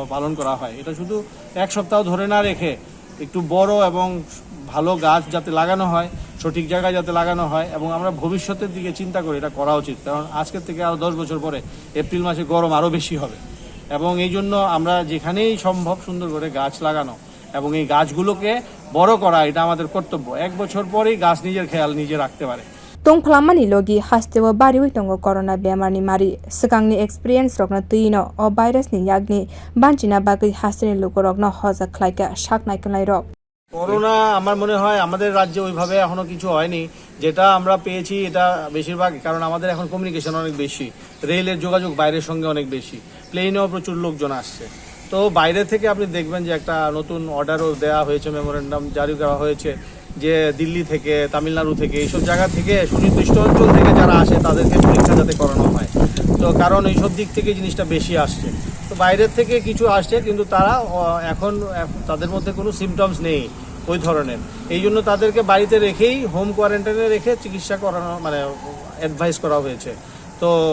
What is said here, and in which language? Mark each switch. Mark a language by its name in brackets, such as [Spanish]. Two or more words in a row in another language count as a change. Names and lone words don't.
[Bangla] পালন করা হয় এটা শুধু 1 সপ্তাহ ধরে না রেখে একটু বড় এবং ভালো গাছ যাতে লাগানো হয় সঠিক জায়গায় যাতে লাগানো হয় এবং আমরা ভবিষ্যতের দিকে চিন্তা করে এটা করা উচিত কারণ আজকের থেকে আরও 10 বছর পরে এপ্রিল মাসে গরম আরও বেশি হবে এবং এই জন্য আমরা যেখানেই সম্ভব সুন্দর করে গাছ লাগানো এবং এই গাছগুলোকে বড় করা এটা আমাদের কর্তব্য 1 বছর পরেই গাছ নিজের খেয়াল নিজে রাখতে পারে [Kok Borok] tungphwlamani logi Hasteo bariwi tongo corona bemarni mari sikangni experience rokna tuino o virus ni yagni banchina bagwi hasteni lukorokno hoja khlaika saknai klai rok [Bangla] করোনা আমার মনে হয় আমাদের রাজ্যে ওইভাবে এখনো কিছু হয়নি যেটা আমরা পেয়েছি এটা বেশিরভাগ কারণ আমাদের এখন কমিউনিকেশন অনেক বেশি রেলের যোগাযোগ বাইরের সঙ্গে অনেক বেশি প্লেনেও প্রচুর লোকজন আসছে তো বাইরে থেকে আপনি দেখবেন যে একটা নতুন অর্ডারও দেওয়া হয়েছে মেমোরেন্ডাম জারি করা হয়েছে যে দিল্লি থেকে তামিলনাড়ু থেকে এইসব জায়গা থেকে সুনির্দিষ্ট অঞ্চল থেকে যারা আসে তাদেরকে পরীক্ষা যাতে করানো হয় তো কারণ এইসব দিক থেকে জিনিসটা বেশি আসছে তো বাইরের থেকে কিছু আসছে কিন্তু তারা এখন তাদের মধ্যে কোনো সিমটমস নেই ওই ধরনের এই জন্য তাদেরকে বাড়িতে রেখেই হোম কোয়ারেন্টাইনে রেখে চিকিৎসা করানো মানে অ্যাডভাইস করা হয়েছে তো